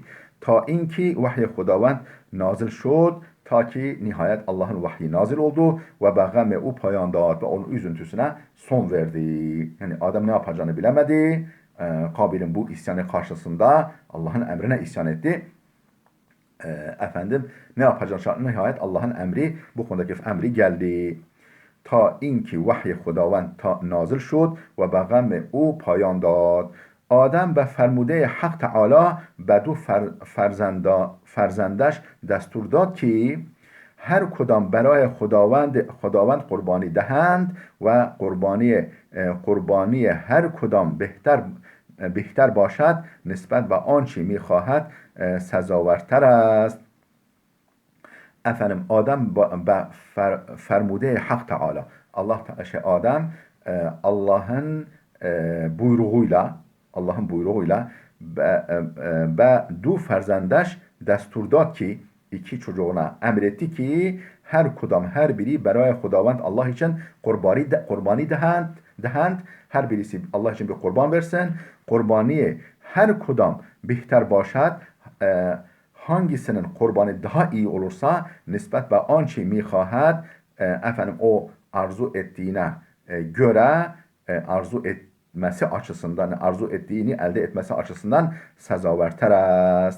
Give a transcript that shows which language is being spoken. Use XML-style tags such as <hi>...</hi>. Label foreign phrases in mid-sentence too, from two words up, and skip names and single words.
<fa>تا اینکه وحی خداوند نازل شد,</fa> <tr>ta ki nihayet Allah'ın vahyi nazil oldu ve</tr> <fa>به غم او پایان داد</fa> <tr>ve onun üzüntüsüne son verdi. Yani Adem ne yapacağını bilemedi. Kabil'in bu isyanı karşısında Allah'ın emrine isyan etti. Efendim ne yapacağını nihayet Allah'ın emri, bu konudaki emri geldi.</tr> <fa>تا اینکه وحی خداوند نازل شد و به غم او پایان داد. آدم به فرموده حق تعالی به دو فرزندش دستور داد که هر کدام برای خداوند قربانی دهند و قربانی هر کدام بهتر باشد نسبت به آنچه میخواهد سزاورتر است.</fa> <tr>Efendim Adem</tr> <fa>فرموده حق تعالی.</fa> <tr>Adem Allah'ın buyruğuyla</tr> <fa>به دو فرزندش دستور داد که</fa> <tr>iki çocuğuna emretti ki her biri</tr> <fa>برای خداوند</fa> <tr>Allah için</tr> <fa>قربانی دهند,</fa> <tr>her birisi Allah için bir kurban versin.</tr> <fa>قربانی هر کدام بهتر باشد,</fa> <tr>hangisinin kurbanı daha iyi olursa</tr> <fa>نسبت به آنچه می‌خواهد,</fa> <tr>efendim o arzu ettiğine göre arzu etmesi açısından, arzu ettiğini elde etmesi açısından</tr> <fa>سزاوارتر است.</fa>